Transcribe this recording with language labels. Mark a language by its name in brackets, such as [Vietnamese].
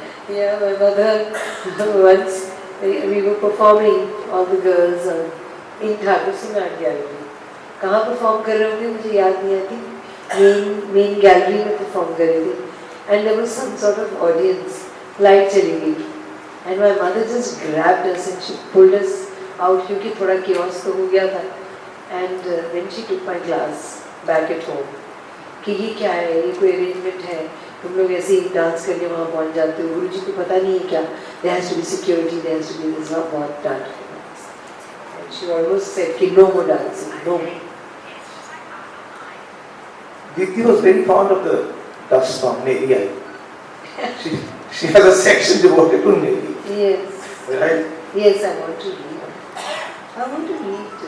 [English] Yeah, my mother, once we were performing, all the girls in Thakur Singh Art Gallery. [Hindi] कहाँ perform कर रहे होंगे मुझे याद नहीं आती. Main gallery में perform कर रहे थे. [English] And there was some sort of audience, light [Hindi] चली गई. [English] And my mother just grabbed us and she pulled us out [Hindi] क्योंकि थोड़ा chaos तो हो गया था. [English] And then she took my class back at home. [Hindi] कि ये क्या है, ये कोई arrangement है, तुम लोग ऐसे ही डांस करके वहाँ पहुँच जाते हो, गुरुजी को पता नहीं है क्या, [English] there has to be security, there has to be this, [Hindi] बहुत डांट. [English] And she almost said कि no more dancing, no more. Deepti was very fond of the dust storm, Navy Eye. She has a section devoted to Navy. Yes. Right? Yes, I want to read. I want to read.